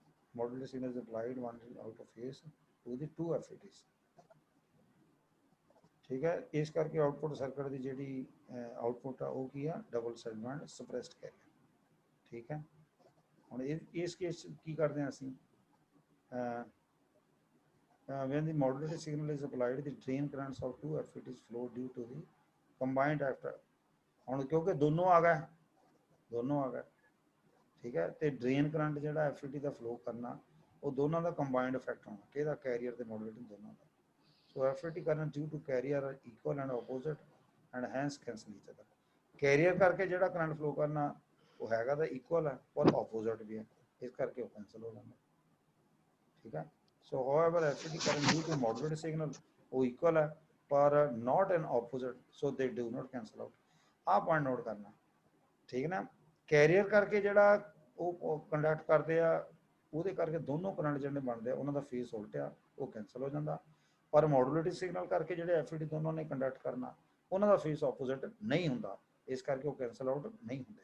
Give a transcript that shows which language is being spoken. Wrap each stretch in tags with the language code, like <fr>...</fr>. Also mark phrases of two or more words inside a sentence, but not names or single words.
<en>modulating signal is applied 1 out of phase to the 2 FETs,</en> <pa>ਠੀਕ ਹੈ। ਇਸ ਕਰਕੇ</pa> <en>output circuit</en> <pa>ਦੀ ਜਿਹੜੀ ਆਊਟਪੁੱਟ ਆ ਉਹ ਕੀ ਆ,</pa> <en>double segment suppressed carrier,</en> <pa>ਠੀਕ ਹੈ। ਹੁਣ ਇਸ ਕੇਸ ਕੀ ਕਰਦੇ ਹਾਂ ਅਸੀਂ,</pa> <en>when the modulated signal is applied, the drain currents of 2 FETs flow due to the combined after।</en> <pa>ਹੁਣ ਕਿਉਂਕਿ ਦੋਨੋਂ ਆ ਗਏ, ਠੀਕ ਹੈ। ਤੇ</pa> <en>drain current</en> <pa>ਜਿਹੜਾ FET ਦਾ ਫਲੋ ਕਰਨਾ, ਉਹ ਦੋਨਾਂ ਦਾ</pa> <en>combined effect</en> <pa>ਹੋਣਾ, ਕਿਹਦਾ, ਕੈਰੀਅਰ ਤੇ ਮੋਡੂਲੇਟਿੰਗ ਦੋਨਾਂ ਦਾ।</pa> <en>So FET current due to carrier are equal and opposite and hence cancel each other।</en> <pa>ਕੈਰੀਅਰ ਕਰਕੇ ਜਿਹੜਾ ਕਰੰਟ ਫਲੋ ਕਰਨਾ ਉਹ ਹੈਗਾ ਤਾਂ ਇਕੁਅਲ ਹੈ ਪਰ ਆਪੋਜ਼ਿਟ ਵੀ ਹੈ, ਇਸ ਕਰਕੇ ਉਹ ਕੈਂਸਲ ਹੋ ਜਾਂਦਾ, ਠੀਕ ਹੈ।</pa> <en>So however FET current due to modulated signal</en> <pa>ਉਹ ਇਕੁਅਲ ਹੈ ਪਰ</pa> <en>not an opposite, so they do not cancel out।</en> <pa>ਆਹ</pa> <en>point note</en> <pa>ਕਰਨਾ, ਠੀਕ ਹੈ ਨਾ। ਕੈਰੀਅਰ ਕਰਕੇ ਜਿਹੜਾ ਉਹ ਕੰਡਕਟ ਕਰਦੇ ਆ, ਉਹਦੇ ਕਰਕੇ ਦੋਨੋਂ ਕਰੰਟ ਜਿਹੜੇ ਬਣਦੇ ਆ ਉਹਨਾਂ ਦਾ ਫੇਸ ਉਲਟਿਆ, ਉਹ ਕੈਂਸਲ ਹੋ ਜਾਂਦਾ। ਪਰ</pa> <en>modulating signal</en> <pa>ਕਰਕੇ ਜਿਹੜੇ FET ਦੋਨੋਂ ਨੇ ਕੰਡਕਟ ਕਰਨਾ, ਉਹਨਾਂ ਦਾ ਫੇਸ ਆਪੋਜ਼ਿਟ ਨਹੀਂ ਹੁੰਦਾ, ਇਸ ਕਰਕੇ ਉਹ</pa> <en>cancel out</en> <pa>ਨਹੀਂ ਹੁੰਦੇ।</pa>